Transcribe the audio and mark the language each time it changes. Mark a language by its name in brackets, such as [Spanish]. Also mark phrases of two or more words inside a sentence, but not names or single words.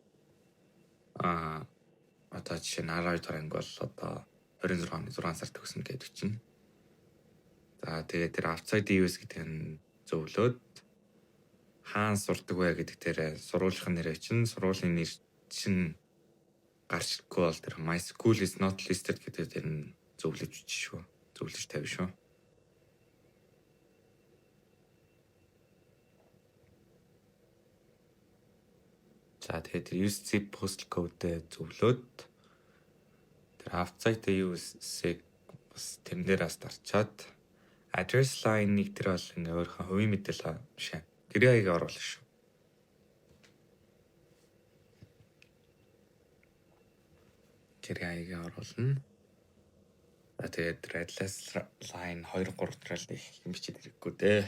[Mongolian] Одоо жишээ нь 12 дахь анги бол одоо 26 оны 6 сар төгснө гэж бичнэ. За тэгээд тэр [English] outside use [Mongolian] гэдэг нь зөвлөөд хаана сурдаг вэ гэдэг тэр сургуулийн нэр чинь сургуулийн нэр чинь гарч ирэхгүй бол тэр [English] my school is not listed [Mongolian] гэдэг тэр нь зөвлөж бичсэн шүү. Зөвлөж тавь шүү. За тэгээд [English] use zip postal code [Mongolian] зөвлөөд тэр [English] outside use- [Mongolian] ийг бас тэрэн дээрээс дарчаад [English] address line- [Mongolian] ыг тэр бол ингээ өөрийнхөө хувийн мэдээлэл бишээ. Тэрийг оруулах шүү. Тэрийг оруулна. За тэгээд [English] address line [Mongolian] 2 3 тэрэл их юм бичиж ирэхгүй дээ.